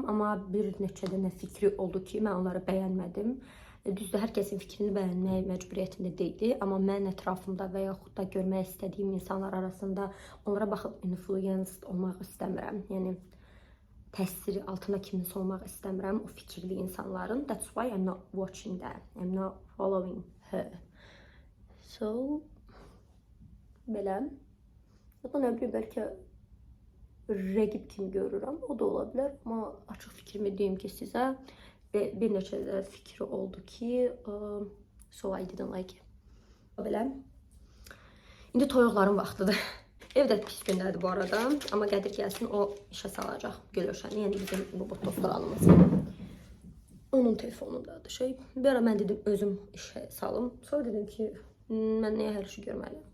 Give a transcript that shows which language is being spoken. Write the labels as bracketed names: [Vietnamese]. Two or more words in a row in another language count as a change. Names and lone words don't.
[Azerbaijani] Amma bir neçə dənə fikri oldu ki, mən onları bəyənmədim. Düzdür, hər kəsin fikrini bəyənmək məcburiyyətində deyildi. Amma mən ətrafımda və yaxud da görmək istədiyim insanlar arasında onlara baxıb influenced olmaq istəmirəm. Yəni təsiri altında kiminsə olmaq istəmirəm o fikirli insanların. [English] That's why I'm not watching that. I'm not following her. So, [Azerbaijani] belə. Ya da nə bilim, bəlkə rəqib kimi görürəm. O da ola bilər. Amma açıq fikrimi deyim ki sizə. Bir neçə də fikri oldu ki, [English] so I didn't like it. [Azerbaijani] Belə. İndi toyuqların vaxtıdır. Evdə pis gündədir bu arada. Amma Qədir gəlsin, o işə salacaq Gülöşəni. Yəni bizim robot dostlarımız. Onun telefonundadır şey. Bir ara mən dedim özüm işə salım. Sonra dedim ki, mən niyə hər işi görməliyim?